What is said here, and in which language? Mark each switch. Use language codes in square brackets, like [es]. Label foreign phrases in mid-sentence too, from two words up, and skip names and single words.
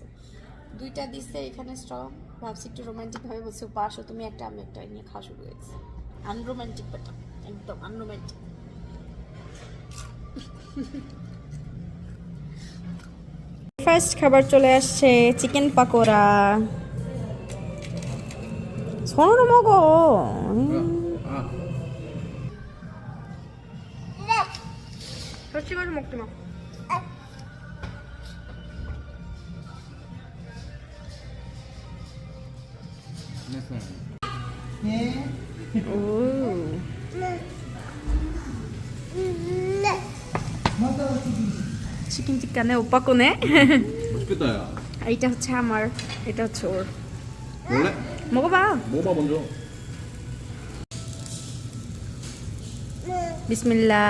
[bn] দুইটা দিচ্ছে এখানে স্ট্র, ভাবছি একটু রোমান্টিক ভাবে বলছে পাশো তুমি একটা আমি একটা নিয়ে খাওয়া শুরু হয়েছে। আনরোমান্টিক ব্যাটা, একদম আনরোমান্টিক। ফার্স্ট খাবার চলে আসছে, চিকেন পাকোড়া। [ko] 손으로 먹어. 더 찍어서 먹지 마. 오. 치킨 tikka네 오빠 거네. 맛있겠다 야. [bn] 이টা হচ্ছে আমার, এটা হচ্ছে ওর। [ko] 원래? 먹어봐. 먹어봐 먼저. 비스밀라.